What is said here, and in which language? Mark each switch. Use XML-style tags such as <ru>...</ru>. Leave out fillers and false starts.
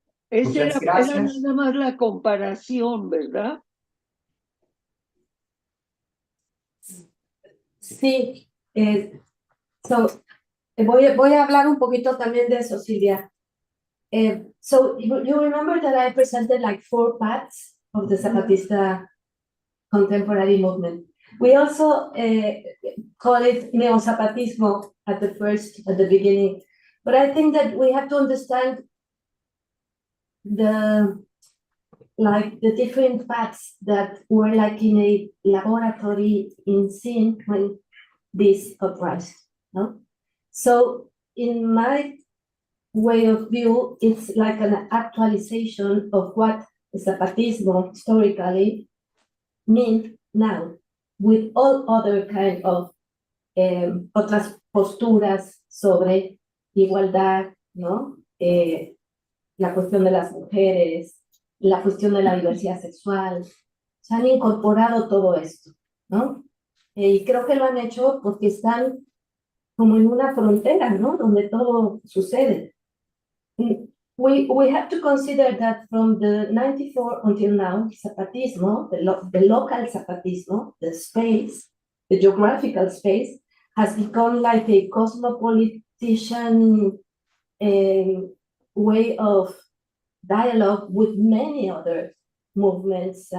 <es>Esa Muchas era gracias. nada más la comparación, ¿verdad? Sí, voy a hablar un poquito también de eso, Silvia.</es> <en>So you remember that I presented like 4 paths of the Zapatista contemporary movement. We also call it Neozapatismo at the beginning, but I think that we have to understand the different paths that were like in a laboratory in scene when this uprised, no? So in my way of view, it's like an actualization of what the Zapatismo historically mean now, with all other kind of</en> <es>otras posturas sobre igualdad, ¿no? La cuestión de las mujeres, la cuestión de la diversidad sexual, se han incorporado todo esto, ¿no? Y creo que lo han hecho porque están como en una frontera, ¿no? Donde todo sucede.</es> <en>We have to consider that from the 94 until now, Zapatismo, the local Zapatismo, the space, the geographical space, has become like a cosmopolitan way of dialogue with many other movements.</en>